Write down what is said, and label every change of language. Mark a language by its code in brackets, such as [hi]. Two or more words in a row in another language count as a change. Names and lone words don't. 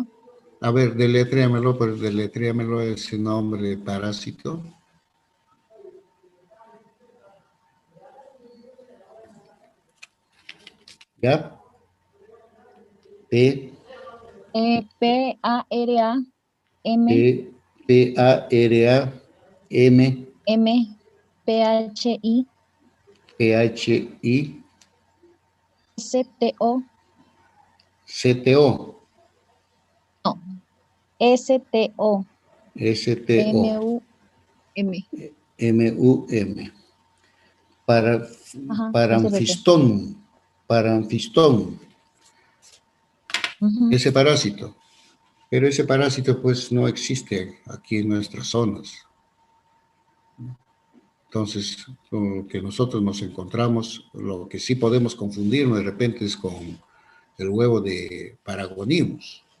[es] A ver, deletréamelo, pero deletréamelo ese nombre parásito. ¿Ya? P, P-A-R-A-M-M, P-A-R-A-M, P-H-I, P-H-I, S-T-O, C-T-O, no, S-T-O, S-T-O, M-U-M, M-U-M. Para, ajá, S-P-P. paranfistón, paranfistón, Ujú. ese parásito. Pero ese parásito pues no existe aquí en nuestras zonas. Entonces, con lo que nosotros nos encontramos, lo que sí podemos confundirnos de repente es con el huevo de Paragonimus.